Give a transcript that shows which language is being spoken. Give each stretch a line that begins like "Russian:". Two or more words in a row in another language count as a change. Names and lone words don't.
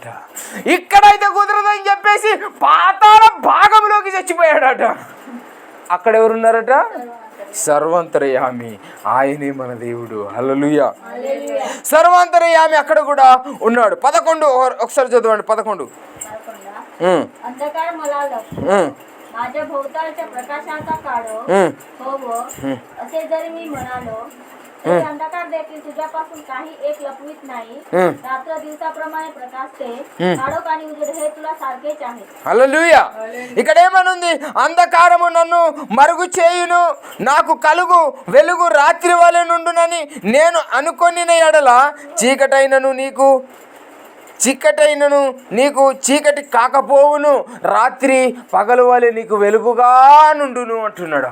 Telugu: ఇక్కడైతే కుదరదని చెప్పేసి పాతాళ భాగంలోకి చచ్చిపోయాడట. అక్కడ ఎవరున్నారట? సర్వాంతరయామి, ఆయనే మన దేవుడు. హల్లెలూయా. సర్వాంతరయామి అక్కడ కూడా ఉన్నాడు. 11 ఒకసారి చదవండి. 11.
Marathi: अंधकार मला लपतो, माझ्या भोवतालच्या प्रकाशाचा काढो होवो, असे जरी मी म्हणालो तरी अंधकार देखील तुझ्यापासून काही एक लपवित नाही. रात्र दिवसाप्रमाणे प्रकाशते, काळोख आणि उजेड हे तुला सारखेच आहे.
Telugu: హల్లెలూయా. ఇక్కడ ఏమనుంది? అంధకారము నన్ను మరుగు చేయును, నాకు కలుగు వెలుగు రాత్రి వలె నుండునని నేను అనుకొనిన ఎడల చీకటైనను నీకు చీకటి కాకపోవును, రాత్రి పగలు వలె నీకు వెలుగుగా నుండును అంటున్నాడు.